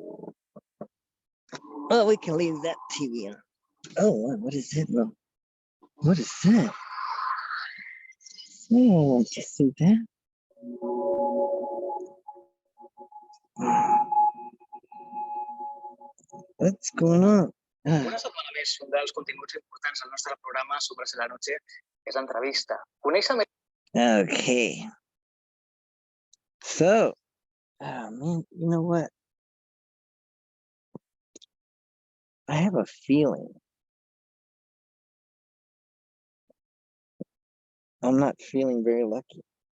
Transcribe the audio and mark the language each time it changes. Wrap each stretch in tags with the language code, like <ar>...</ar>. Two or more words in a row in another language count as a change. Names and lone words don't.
<en>Well, we can leave that TV on. Oh, what is it? What is that? Oh, did you see that? What's going on?</en> <ca>Una setmana més, un dels continguts importants al nostre programa Sobre la Noche és l'entrevista. Coneix més?</ca> <en>Okay. So, oh man, you know what? I have a feeling I'm not feeling very lucky.</en>